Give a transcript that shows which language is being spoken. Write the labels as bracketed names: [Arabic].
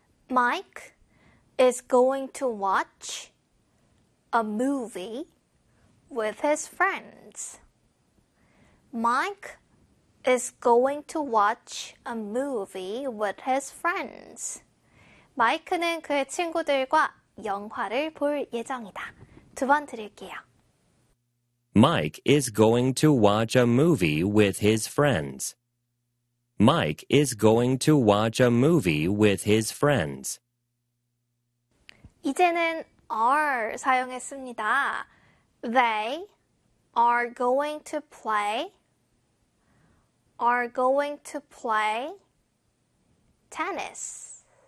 [English] Mike is going to watch a movie with his friends. Mike is going to watch a movie with his friends. [Korean] 마이크는 그의 친구들과 영화를 볼 예정이다. 두 번 드릴게요. [English] Mike is going to watch a movie with his friends. Mike is going to watch a movie with his friends. [Korean] 이제는 are 사용했습니다. [English] They are going to play, are going to play tennis.